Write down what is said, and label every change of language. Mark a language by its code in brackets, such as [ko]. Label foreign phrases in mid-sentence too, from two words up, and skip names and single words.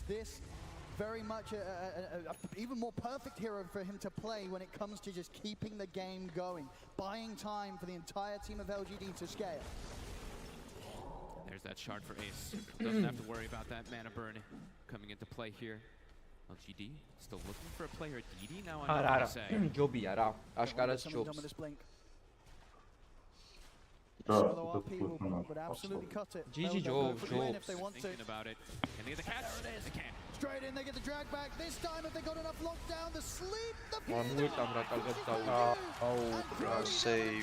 [en] This very much a even more perfect hero for him to play when it comes to just keeping the game going, buying time for the entire team of LGD to scale. There's that shard for Ace. Doesn't have to worry about that mana burn coming into play here. LGD still looking for a player DD now. [ka] Არა, ჯობია რა. აშკარად ჯობს. [en] Solo RP would absolutely cut it. GG if they want to. Thinking about it. Can they get the catch? They can. Straight in, they get the drag back. This time, if they got enough lockdown, the sleep, the save.